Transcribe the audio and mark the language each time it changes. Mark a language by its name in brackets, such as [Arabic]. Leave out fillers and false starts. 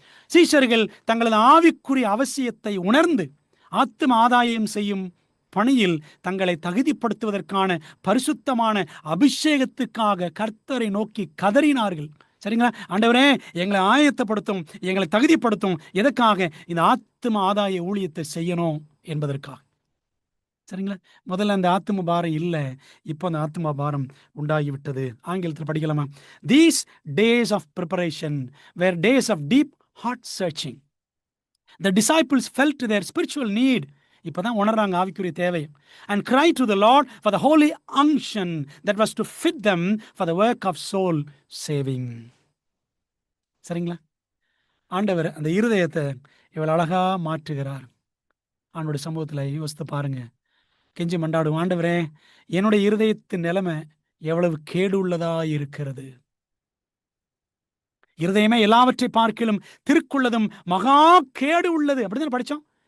[Tamil] சீஷர்கள் தங்களது ஆவிக்குரிய அவசியத்தை உணர்ந்து ஆத்தும ஆதாயம் செய்யும் பணியில் தங்களை தகுதிப்படுத்துவதற்கான பரிசுத்தமான அபிஷேகத்துக்காக கர்த்தரை நோக்கி கதறினார்கள். சரிங்களா? ஆண்டவரே, எங்களை ஆயத்தப்படுத்தும், எங்களை தகுதிப்படுத்தும். எதற்காக? இந்த ஆத்தும ஆதாய ஊழியத்தை செய்யணும் என்பதற்காக. சரிங்களா? முதல்ல அந்த ஆத்தும பாரம் இல்லை, இப்போ அந்த ஆத்தும பாரம் உண்டாகிவிட்டது. ஆங்கிலத்தில் படிக்கலாமா? [English] These days of preparation were days of deep heart searching. The disciples felt their spiritual need. [Tamil] இப்பதான் உணர்றாங்க ஆவிக்குரிய தேவை. [English] And cried to the Lord for the holy unction that was to fit them for the work of soul saving. [Tamil] சரிங்களா? ஆண்டவர் அந்த இருதயத்தை இவ்வளவு அழகா மாற்றுகிறார். ஆண்டோட சம்பவத்தில் யோசித்து பாருங்க. கெஞ்சி மண்டாடும், ஆண்டவரே, என்னுடைய இருதயத்தின் நிலைமை எவ்வளவு கேடு உள்ளதா இருக்கிறது. இருதயமே எல்லாவற்றை பார்க்கிலும் திருக்குள்ளதும் மகா கேடு உள்ளது. அப்படிதான் படிச்சோம்.